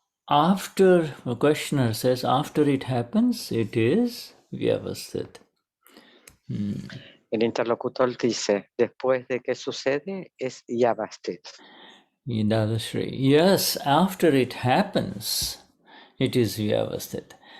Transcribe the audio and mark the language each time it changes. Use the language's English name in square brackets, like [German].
[English] After, the questioner says, after it happens, it is Vyavasthit. [Spanish] El interlocutor dice, después de que sucede, es Vyavasthit. [English] Dadashri. Yes, after it happens, it is Vyavasthit.